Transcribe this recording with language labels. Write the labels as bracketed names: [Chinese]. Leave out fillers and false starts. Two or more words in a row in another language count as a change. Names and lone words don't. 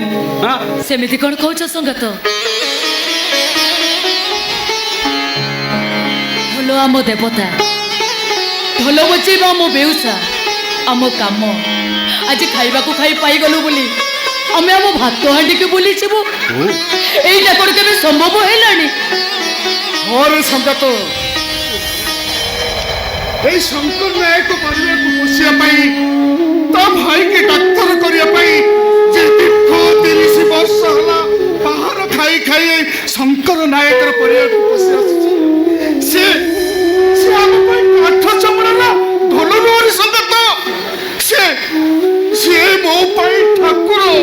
[Odia] ସେମିତି କଣ କହୁଛ ସଂଗତ ଢୋଲ ଆମ ଦେବତା ଢୋଲ ବଜେଇବା ଆମ ବେଉସା ଆମ କାମ ଆଜି ଖାଇବାକୁ ଖାଇ ପାଇଗଲୁ ବୋଲି ଆମେ ଆମ ଭାତ ହାଣ୍ଡିକି ବୁଲିଯିବୁ ଏଇଟା କଣ କେବେ ସମ୍ଭବ ହେଲାଣି? ମୋର ସଂଗାତ এই শঙ্কর নায়ক পরিবারକୁ ପୋଷିବା ପାଇଁ ତା ଭାଇକି ଡାକ୍ତର କରିବା ପାଇଁ ଯେ ଦୀର୍ଘ 30 ବର୍ଷ ହେଲା ବାହାର ଖାଇ ଖାଇ ଶଙ୍କର ନାୟକର ପରିବାରକୁ ପୋଷି ଆସୁଛି, ସେ ଆମ ପାଇଁ କାଠ ଚମଡ଼ାର ଢୋଲ ନୁହଁରେ ସଂଗାତ, ସେ ମୋ ପାଇଁ ଠାକୁର।